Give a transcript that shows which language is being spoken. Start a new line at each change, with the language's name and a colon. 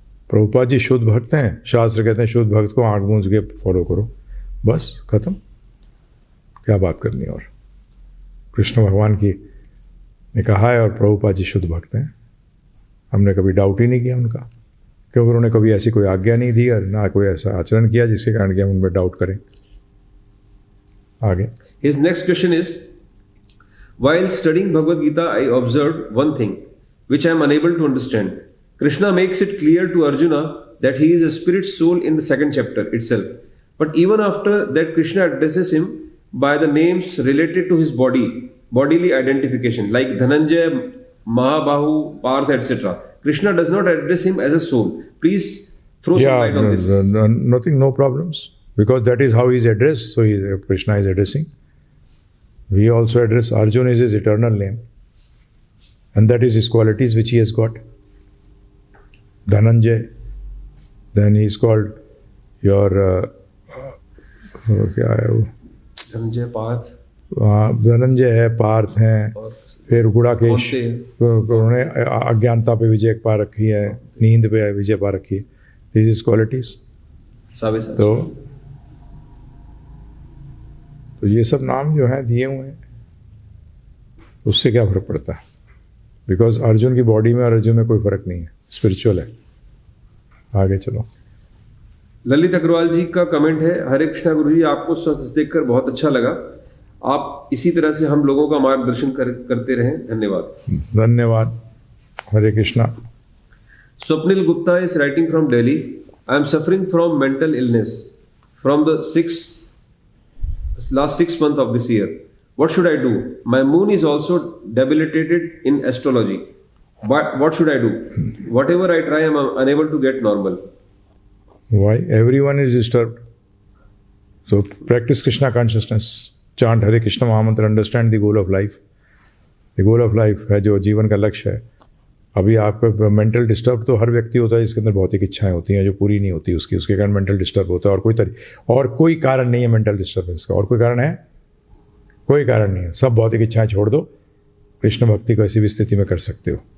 Hindi: प्रभुपाद जी शुद्ध भक्त हैं. शास्त्र कहते हैं शुद्ध भक्त को आंख मूंद के फॉलो करो, बस खत्म. क्या बात करनी। और कृष्ण भगवान की ने कहा है, और प्रभुपाद जी शुद्ध भक्त हैं, हमने कभी डाउट ही नहीं किया उनका, क्योंकि उन्होंने कभी ऐसी कोई आज्ञा नहीं दी और ना कोई ऐसा आचरण किया जिसके कारण कि हम उन पर डाउट करें। आगे
English: His next question is, while studying Bhagavad Gita, I observed one thing which I am unable to understand. Krishna makes it clear to Arjuna that he is a spirit soul in the second chapter itself. But even after that, Krishna addresses him by the names related to his bodily identification, like Dhananjay, Mahabahu, Parth, etc. Krishna does not address him as a soul. Please throw some light on this. Nothing, no problems. Because that is how he is addressed, so Krishna is addressing. We also address Arjuna is his eternal name, and that is his qualities which he has got. Dhananjay, then he is called your
Hindi: क्या है वो? धनंजय, पार्थ, धनंजय है, पार्थ हैं, फिर गुड़ाकेश, उन्होंने अज्ञानता पे विजय पा रखी है, नींद पे विजय पा रखी है।
English: This is qualities.
Hindi: तो ये सब नाम जो हैं दिए हुए हैं, उससे क्या फर्क पड़ता है? बिकॉज अर्जुन की बॉडी में और अर्जुन में कोई फर्क नहीं है, स्पिरिचुअल है। आगे चलो। ललित अग्रवाल जी का कमेंट है, हरे कृष्णा गुरु जी, आपको स्वस्थ देखकर बहुत अच्छा लगा। आप इसी तरह से हम लोगों का मार्गदर्शन करते रहें। धन्यवाद। धन्यवाद। हरे Krishna.
English: Swapnil Gupta is writing from Delhi. I am suffering from mental illness from the last 6 months of this year. What should I do? My moon is also debilitated in astrology. What should I do? Whatever I try, I am unable to get normal. Why? Everyone is disturbed. So practice Krishna consciousness. Chant Hare Krishna Mahamantra. Understand the goal of life. The goal of life
Hindi: है जो जीवन का लक्ष्य है। अभी आपका mental disturb तो हर व्यक्ति होता है, इसके अंदर भौतिक इच्छाएं होती हैं जो पूरी नहीं होती उसके कारण मेंटल डिस्टर्ब होता है। और कोई कारण नहीं है मेंटल डिस्टर्बेंस का। और कोई कारण है? कोई कारण नहीं है। सब भौतिक इच्छाएं छोड़ दो, कृष्ण भक्ति को ऐसी भी स्थिति में कर सकते हो।